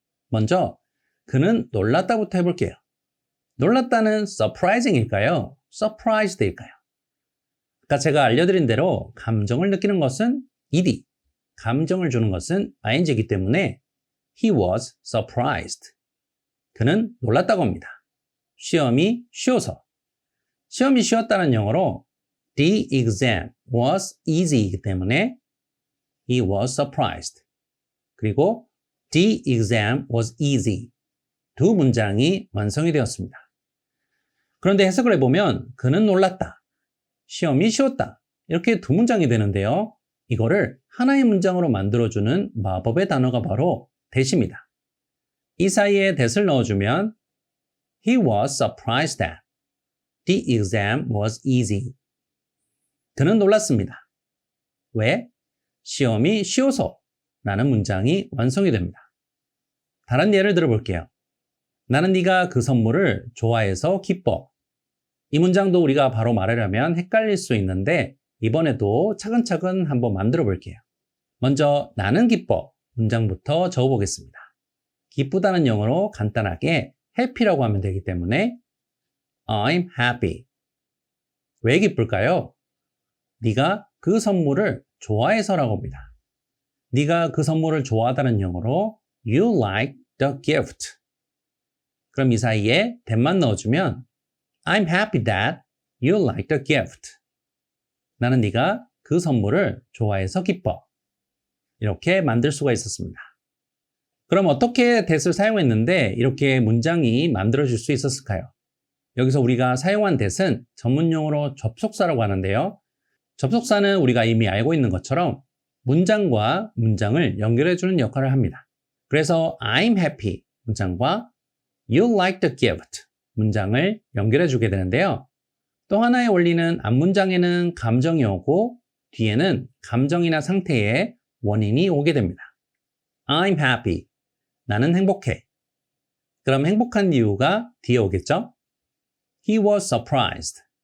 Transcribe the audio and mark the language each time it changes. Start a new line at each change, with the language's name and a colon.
Korean: 먼저 그는 놀랐다부터 해볼게요. 놀랐다는 surprising일까요? surprised일까요? 아까 제가 알려드린 대로 감정을 느끼는 것은 ed, 감정을 주는 것은 ing이기 때문에
English: he was surprised.
Korean: 그는 놀랐다고 합니다. 시험이 쉬워서. 시험이 쉬웠다는 영어로
English: the exam was easy
Korean: 이기 때문에
English: he was surprised.
Korean: 그리고
English: the exam was easy.
Korean: 두 문장이 완성이 되었습니다. 그런데 해석을 해보면 그는 놀랐다. 시험이 쉬웠다. 이렇게 두 문장이 되는데요. 이거를 하나의 문장으로 만들어주는 마법의 단어가 바로 that입니다. 이 사이에 that을 넣어주면
English: He was surprised that the exam was easy.
Korean: 그는 놀랐습니다. 왜? 시험이 쉬워서 라는 문장이 완성이 됩니다. 다른 예를 들어볼게요. 나는 네가 그 선물을 좋아해서 기뻐. 이 문장도 우리가 바로 말하려면 헷갈릴 수 있는데 이번에도 차근차근 한번 만들어 볼게요. 먼저 나는 기뻐 문장부터 적어보겠습니다. 기쁘다는 영어로 간단하게 happy라고 하면 되기 때문에
English: I'm happy.
Korean: 왜 기쁠까요? 네가 그 선물을 좋아해서라고 합니다. 네가 그 선물을 좋아하다는 영어로
English: You like the gift.
Korean: 그럼 이 사이에 that만 넣어주면
English: I'm happy that you like the gift.
Korean: 나는 네가 그 선물을 좋아해서 기뻐. 이렇게 만들 수가 있었습니다. 그럼 어떻게 that을 사용했는데 이렇게 문장이 만들어질 수 있었을까요? 여기서 우리가 사용한 that은 전문용어로 접속사라고 하는데요. 접속사는 우리가 이미 알고 있는 것처럼 문장과 문장을 연결해주는 역할을 합니다. 그래서
English: I'm happy
Korean: 문장과
English: You like the gift
Korean: 문장을 연결해주게 되는데요. 또 하나의 원리는 앞문장에는 감정이 오고 뒤에는 감정이나 상태의 원인이 오게 됩니다.
English: I'm happy.
Korean: 나는 행복해. 그럼 행복한 이유가 뒤에 오겠죠?
English: He was surprised.